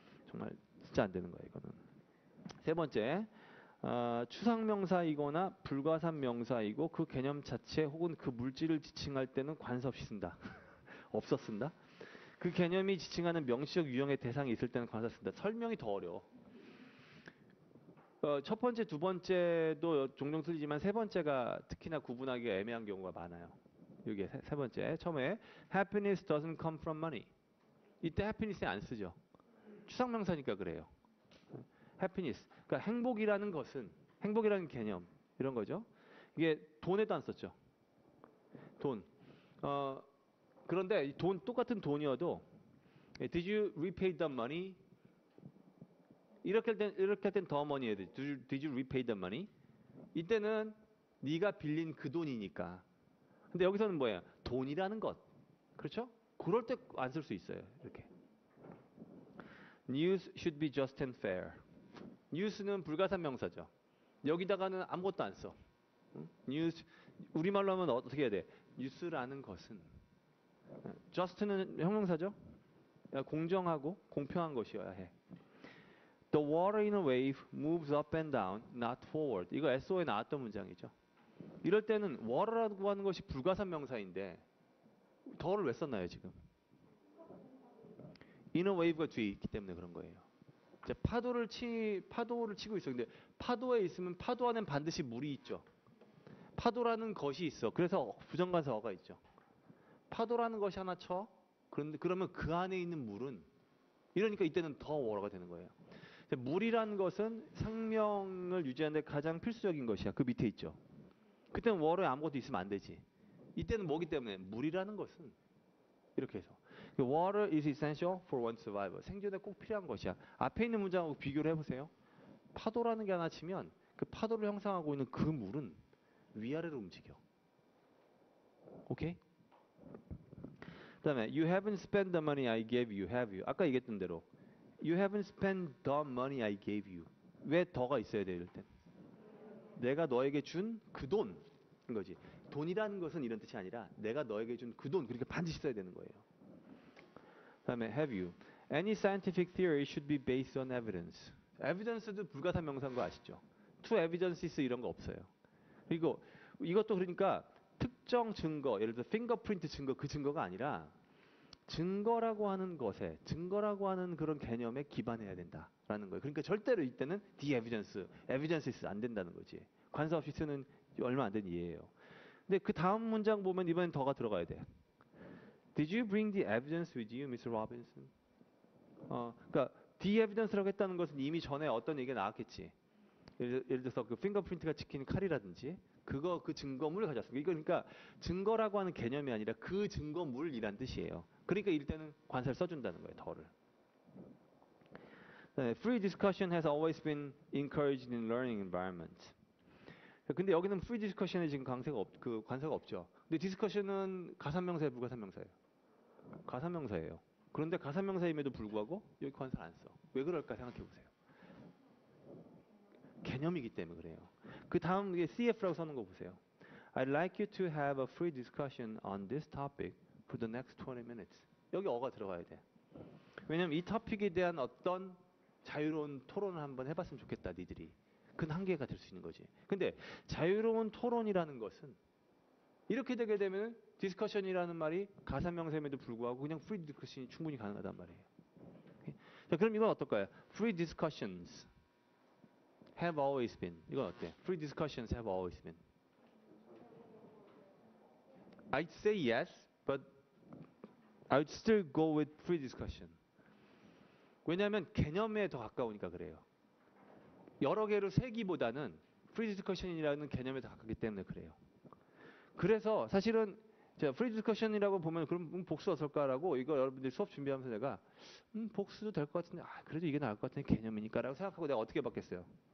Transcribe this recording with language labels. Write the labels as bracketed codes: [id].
[ko] 정말 진짜 안 되는 거예요, 이거는. 세 번째. 추상명사이거나 불가산명사이고 그 개념 자체 혹은 그 물질을 지칭할 때는 관사 없이 쓴다. 없어 쓴다. 그 개념이 지칭하는 명시적 유형의 대상이 있을 때는 관사 쓴다. 설명이 더 어려워. 첫 번째, 두 번째도 종종 틀리지만 세 번째가 특히나 구분하기가 애매한 경우가 많아요. 이게 세 번째. 처음에 [en] happiness doesn't come from money. [ko] 이때 happiness에 안 쓰죠. 추상명사니까 그래요. happiness. 그러니까 행복이라는 개념 이런 거죠. 이게 돈에도 안 썼죠. 돈. 그런데 이 똑같은 돈이어도 [en] did you repay the money? [ko] 이렇게 할 땐 더 money예요. [en] Did you repay the money? [ko] 이때는 네가 빌린 그 돈이니까. 근데 여기서는 뭐예요? 돈이라는 것. 그렇죠? 그럴 때 안 쓸 수 있어요. 이렇게. [en] News should be just and fair. [ko] news는 불가산 명사죠. 여기다가는 아무것도 안 써. news 우리말로 하면 어떻게 해야 돼? 뉴스라는 것은 just는 형용사죠. 공정하고 공평한 것이어야 해. [en] The water in a wave moves up and down, not forward. [ko] 이거 SO에 나왔던 문장이죠. 이럴 때는 water라고 하는 것이 불가산 명사인데 더를 왜 썼나요 지금? in a wave가 뒤에 있기 때문에 그런 거예요. 이제 파도를 치고 있어. 근데 파도에 있으면 파도 안엔 반드시 물이 있죠. 파도라는 것이 있어. 그래서 부정관사어가 있죠. 파도라는 것이 하나 쳐. 그러면 그 안에 있는 물은 이러니까 이때는 더 워러가 되는 거예요. 물이라는 것은 생명을 유지하는 데 가장 필수적인 것이야. 그 밑에 있죠. 그때는 워러에 아무것도 있으면 안 되지. 이때는 뭐기 때문에 물이라는 것은 이렇게 해서 [en] water is essential for one's survival. [ko] 생존에 꼭 필요한 것이야. 앞에 있는 문장하고 비교를 해보세요. 파도라는 게 하나 치면 그 파도를 형성하고 있는 그 물은 위아래로 움직여. 오케이? 그 다음에 [en] you haven't spent the money I gave you, have you? [ko] 아까 얘기했던 대로 [en] you haven't spent the money I gave you. [ko] 왜 더가 있어야 돼 이럴 땐? 내가 너에게 준 그 돈인 거지. 돈이라는 것은 이런 뜻이 아니라 내가 너에게 준 그 돈. 그러니까 반드시 써야 되는 거예요. 그 다음에 have you? [en] Any scientific theory should be based on evidence. [ko] evidence도 불가산 명사인 거 아시죠? to evidences 이런 거 없어요. 그리고 이것도 그러니까 특정 증거, 예를 들어 fingerprint 증거, 그 증거가 아니라 증거라고 하는 것에, 증거라고 하는 그런 개념에 기반해야 된다라는 거예요. 그러니까 절대로 이때는 the evidence, evidences 안 된다는 거지. 관사 없이 쓰는 얼마 안 된 이해예요. 근데 그 다음 문장 보면 이번엔 더가 들어가야 돼. [en] Did you bring the evidence with you, Mr. Robinson? [ko] 그러니까 the evidence라고 했다는 것은 이미 전에 어떤 얘기가 나왔겠지. 예를 들어서 그 핑거프린트가 찍힌 칼이라든지 그 증거물을 가져왔습니다. 이거 그러니까 증거라고 하는 개념이 아니라 그 증거물이란 뜻이에요. 그러니까 이럴 때는 관사를 써준다는 거예요. 더를. [en] Free discussion has always been encouraged in learning environments. [ko] 근데 여기는 free discussion에 지금 관사가 없죠. 근데 discussion은 가산명사예요, 불가산명사예요? 가산명사예요. 그런데 가산명사임에도 불구하고 여기 관사를 안 써. 왜 그럴까 생각해 보세요. 개념이기 때문에 그래요. 그 다음 게 CF라고 써놓은 거 보세요. [en] I'd like you to have a free discussion on this topic for the next 20 minutes. [ko] 여기 어가 들어가야 돼. 왜냐면 이 토픽에 대한 어떤 자유로운 토론을 한번 해봤으면 좋겠다, 니들이. 그건 한계가 될 수 있는 거지. 근데 자유로운 토론이라는 것은 이렇게 되게 되면 디스커션이라는 말이 가산명사임에도 불구하고 그냥 free discussion이 충분히 가능하단 말이에요. 자, 그럼 이건 어떨까요? [en] Free discussions have always been. [ko] 이건 어때? [en] Free discussions have always been. I'd say yes, but I'd still go with free discussion. [ko] 왜냐하면 개념에 더 가까우니까 그래요. 여러 개로 세기보다는 free discussion이라는 개념에 더 가깝기 때문에 그래요. 그래서 사실은 제가 free discussion이라고 보면 그럼 복수 어떨까라고 이거 여러분들이 수업 준비하면서 내가 복수도 될 것 같은데 그래도 이게 나을 것 같은 개념이니까라고 생각하고 내가 어떻게 받겠어요?